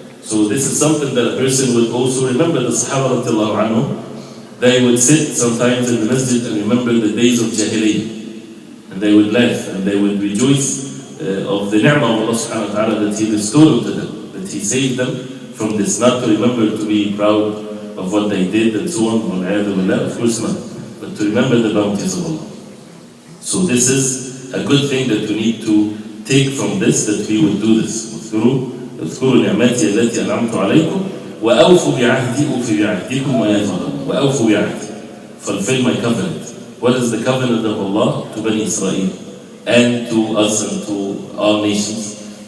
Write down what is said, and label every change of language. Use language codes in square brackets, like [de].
[en] So this is something that a person would also remember. The Sahaba radiallahu anhu, they would sit sometimes in the masjid and remember the days of Jahiliyyah, and they would laugh and they would rejoice of the ni'mah of Allah subhanahu wa ta'ala that He bestowed to them, that He saved them from this. Not to remember to be proud of what they did and so on, of course not, but to remember the bounties of Allah. So this is a good thing that we need to take from this, that we would do this. [ar] اذكروا نعمتي التي أنعمت عليكم وأوفوا بعهدي أوفي بعهدكم ويا وأوفوا بعهدي. [en] Fulfill my covenant. What is the covenant of Allah? To Bani Israel and to us and to all nations.